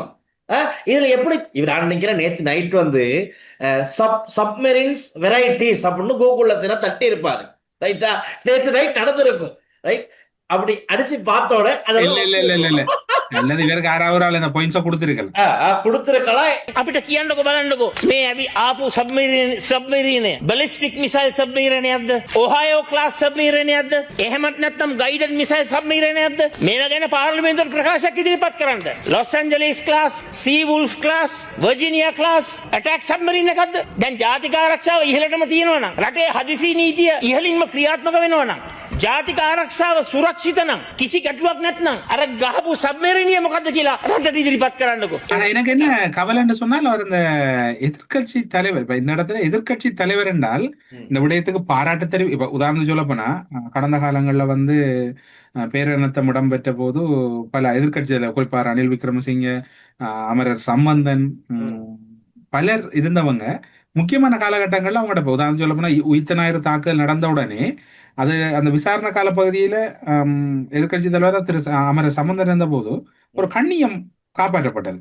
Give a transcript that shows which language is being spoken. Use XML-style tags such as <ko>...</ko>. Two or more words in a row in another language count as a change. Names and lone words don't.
<ta>இதுல எப்படி நான் நினைக்கிறேன் நேற்று நைட் வந்து</ta> <en>submarines varieties</en> <ta>அப்படின்னு கூகுள்ல தட்டி இருப்பாரு. ரைட்டா? நேற்று நைட் நடந்திருக்கும். ரைட்? அப்படி அடிச்சு பார்த்தோட அல்லது இவருக்கு ආරාවරාල இந்த பாயிண்ட்ஸ் கொடுத்திருக்கலாம்.</ta> <si>අපිට කියන්නකො බලන්නකො මේ අපි ආපු සබ්මරීනය</si> <en>ballistic missile</en> <si>සබ්මරීනයක්ද?</si> <en>Ohio class</en> <si>සබ්මරීනයක්ද? එහෙමත් නැත්නම්</si> <en>guided missile</en> <si>සබ්මරීනයක්ද? මේවා ගැන පාර්ලිමේන්තුවට ප්‍රකාශයක් ඉදිරිපත් කරන්න.</si> <en>Los Angeles class, Sea Wolf class, Virginia class attack submarine එකක්ද?</en> <si>දැන් ජාතික ආරක්ෂාව ඉහළටම තියෙනවා නම්, රටේ හදිසි නීතිය ඉහළින්ම ක්‍රියාත්මක වෙනවා නම්, ජාතික ආරක්ෂාව සුරක්ෂිත නම් කිසි ගැටලුවක් නැත්නම් අර ගහපු සබ්මරීනිය මොකද්ද කියලා රටට ඉදිරිපත් කරන්නකෝ.</si> <ta>ஆனா எனக்கு என்ன கவலைன்னு சொன்னால் அவர் இந்த எதிர்க்கட்சி தலைவர் இப்ப இந்த இடத்துல எதிர்க்கட்சி தலைவர் என்றால் இந்த விடயத்துக்கு பாராட்டு தெரிவி இப்ப உதாரணத்துக்கு சொல்ல போனா கடந்த காலங்கள்ல வந்து பேரினத்தம் இடம்பெற்ற போது பல எதிர்க்கட்சியில குறிப்பா ரணில் விக்ரமசிங்க, அமரர் சம்பந்தன், பலர் இருந்தவங்க முக்கியமான காலகட்டங்கள்ல அவங்களோட இப்ப உதாரணம் சொல்ல போனா உயிர்த்த ஞாயிறு தாக்குதல் நடந்த உடனே அது அந்த விசாரணை கால பகுதியில எதிர்க்கட்சி தலைவர் திரு அமரர் சம்பந்தன் இருந்த போது ஒரு கண்ணியம் காப்பாற்றப்பட்டது.</ta>